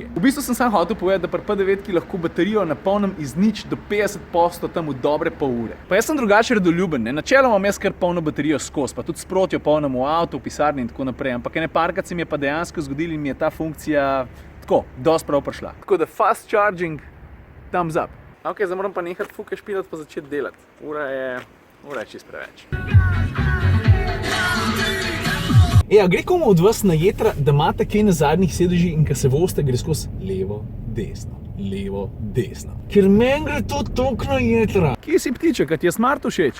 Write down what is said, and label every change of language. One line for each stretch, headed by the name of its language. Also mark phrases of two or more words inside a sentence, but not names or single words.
Slovenian: V bistvu sem sam hotel povedati, da pri P9 lahko baterijo napolnim iz 0 do 50% tam v dobre pol ure. Pa jaz sem drugače redoljuben, ne? Načeloma imam jaz kar polno baterijo skozi, pa tudi sproti jo polnim v avtu, v pisarni in tako naprej, ampak ene parkrat se mi je pa dejansko zgodilo in mi je ta funkcija tako, dosti prav prišla. Tako da
English: fast charging, thumbs up.
Slovenian: Ok, zdaj moram pa nehati fuke špilati pa začeti delati. Ura je čisto preveč. A gre komu od vas na jetra, da imate kaj na zadnjih sedežih in ko se vozite, gre skozi levo, desno. Ker meni gre to toliko na jetra. Kje si ptiček, a ti je Smart všeč?